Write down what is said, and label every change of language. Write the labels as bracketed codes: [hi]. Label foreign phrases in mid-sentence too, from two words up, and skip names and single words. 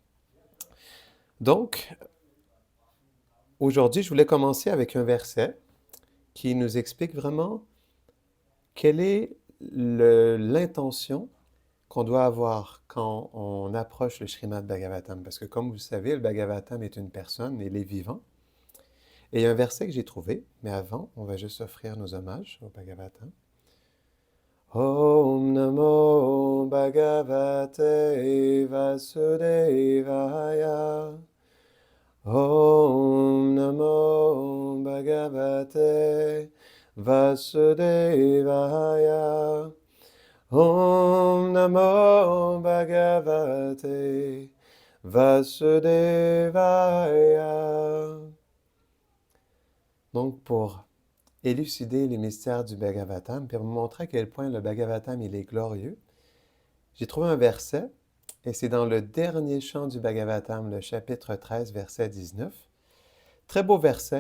[fr] Donc, aujourd'hui, je voulais commencer avec un verset qui nous explique vraiment quelle est l'intention qu'on doit avoir quand on approche le Srimad Bhagavatam. Parce que comme vous le savez, le Bhagavatam est une personne, il est vivant. Et il y a un verset que j'ai trouvé, mais avant, on va juste offrir nos hommages au Bhagavatam. [sa] ॐ नमो भगवते वासुदेवाय. ॐ नमो भगवते वासुदेवाय. ॐ नमो भगवते वासुदेवाय. [fr] Donc, pour élucider les mystères du Bhagavatam, puis vous montrer à quel point le Bhagavatam il est glorieux, j'ai trouvé un verset, et c'est dans le dernier chant du Bhagavatam, le chapitre 13, verset 19. Très beau verset.